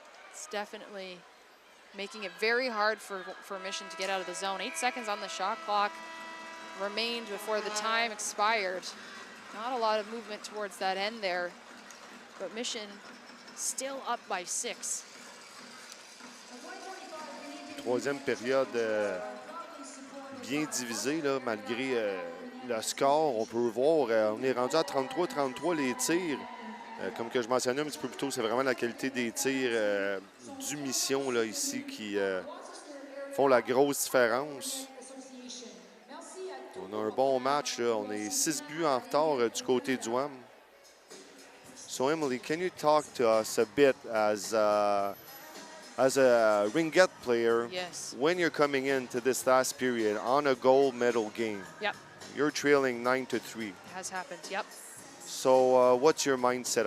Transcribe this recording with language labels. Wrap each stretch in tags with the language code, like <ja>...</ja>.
<en>It's definitely making it very hard for Mission to get out of the zone. 8 seconds on the shot clock remained before the time expired. Not a lot of movement towards that end there, but Mission still up by 6.</en> <fr>Troisième période bien divisée là, malgré le score. On peut voir, on est rendu à 33-33 les tirs. Comme que je mentionnais un petit peu plus tôt, c'est vraiment la qualité des tirs du Mission là, ici qui font la grosse différence. On a un bon match, là. On est 6 buts en retard du côté du Wham.</fr> <en>So Emily, can you talk to us a bit as a Ringette player? Yes. When you're coming into this last period on a gold medal game? Yep. You're trailing 9-3. It has happened, yep. So what's your mindset?</en>